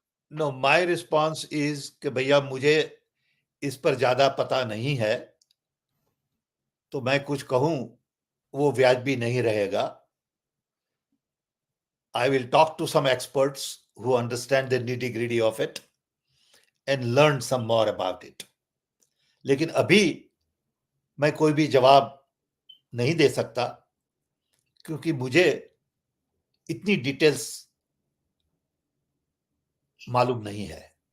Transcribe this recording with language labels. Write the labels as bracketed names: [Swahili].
[English] No, my response is [Hindi] कि भैया मुझे इस पर ज्यादा पता नहीं है, तो मैं कुछ कहूं वो व्याजबी नहीं रहेगा। [English] I will talk to some experts who understand the nitty-gritty of it and learn some more about it. [Hindi] लेकिन अभी मैं कोई भी जवाब नहीं दे सकता, क्योंकि मुझे इतनी डिटेल्स मालूम नहीं है।